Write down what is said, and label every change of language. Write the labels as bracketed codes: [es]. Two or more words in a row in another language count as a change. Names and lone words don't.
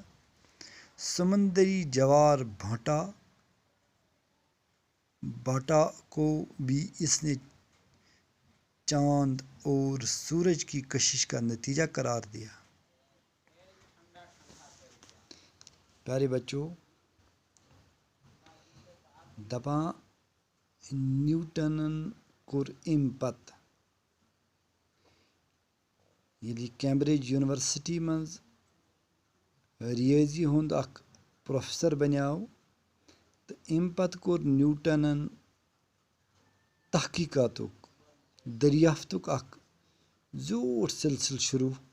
[ur] سمندری جوار بھاٹا کو بھی اس نے چاند اور سورج کی کشش کا نتیجہ قرار دیا۔ پیارے بچوں، [ks] دپاں نیوٹنن کور امہِ پتہٕ ییٚلہِ کیمبرج یونیورسٹی منٛز ریاضی ہُنٛد اکھ پروفیسر بنیٛاو تہٕ امہِ پتہٕ کوٚر نیوٹنن تحقیقاتُک دریافتُک اکھ زیوٗٹھ سلسلہٕ شروع۔